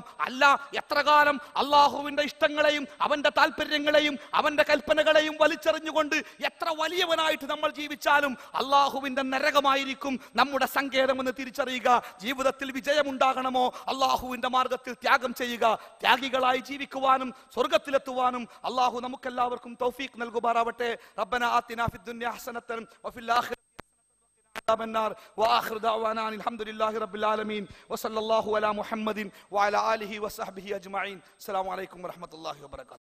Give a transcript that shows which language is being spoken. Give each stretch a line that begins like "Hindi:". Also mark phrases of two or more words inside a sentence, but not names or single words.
Malayalam: അല്ല, എത്ര കാലം അല്ലാഹുവിന്റെ ഇഷ്ടങ്ങളെയും അവന്റെ താല്പര്യങ്ങളെയും അവന്റെ കൽപ്പനകളെയും വലിച്ചെറിഞ്ഞുകൊണ്ട് എത്ര വലിയവനായിട്ട് നമ്മൾ ജീവിച്ചാലും അല്ലാഹുവിന്റെ നരകമായിരിക്കും നമ്മുടെ സങ്കേതമെന്ന് തിരിച്ചറിയുക. ജീവിതത്തിൽ വിജയമുണ്ടാകണമോ? അല്ലാഹുവിന്റെ മാർഗത്തിൽ ത്യാഗം ചെയ്യുക. ത്യാഗികളായി ജീവിക്കുവാനും സ്വർഗ്ഗത്തിലെത്തുവാനും അല്ലാഹു നമുക്കെല്ലാവർക്കും തൗഫീഖ് നൽകുമാറാവട്ടെ.
Arabic: ربنا آتنا في الدنيا حسنة وفي الآخرة عذاب النار واخر دعوانا الحمد لله رب العالمين وصلى الله على محمد وعلى اله وصحبه اجمعين. السلام عليكم ورحمة الله وبركاته.